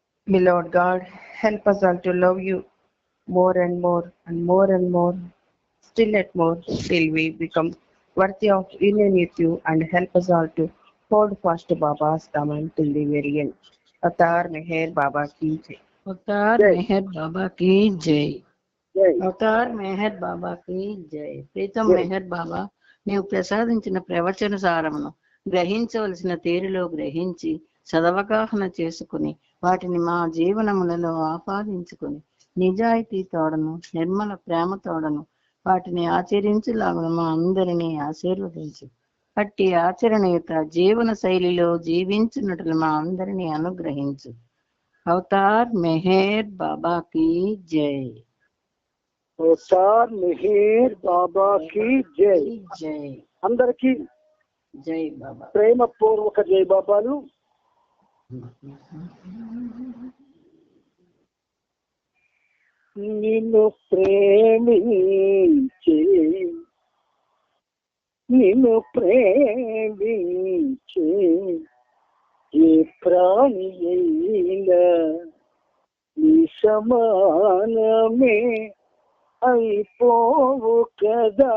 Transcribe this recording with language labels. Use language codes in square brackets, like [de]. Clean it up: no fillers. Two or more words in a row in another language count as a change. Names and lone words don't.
[en] Beloved God, help us all to love you more and more and more and more, still at more, till we become worthy of union with you, and help us all to hold fast to Baba's command till the very end. [hi] अवतार मेहर बाबा की जय. అవతార్ జై मेहर बाबा की जय. జై अवतार मेहर बाबा की जय. ప్రీతం జై [te] మెహర్ బాబా, నీవు ప్రసాదించిన ప్రవచన సారమును గ్రహించవలసిన తీరులో గ్రహించి సదవగాహన చేసుకుని వాటిని మా జీవనములలో ఆపాదించుకుని నిజాయితీ తోడను నిర్మల ప్రేమ తోడను వాటిని ఆచరించులాగా మా అందరినీ ఆశీర్వదించు. అట్టి ఆచరణయుత జీవన శైలిలో జీవించినట్లు మా అందరినీ అనుగ్రహించు. [hi] अवतार मेहर बाबा की जय. अवतार मेहर बाबा की जय. జై [te] అందరికీ [hi] जय बाबा. [te] ప్రేమపూర్వక జై బాబాలు. నిన్ను ప్రేమించి ఏ ప్రాణి అయినా నీ సమానమే అయిపోవు కదా.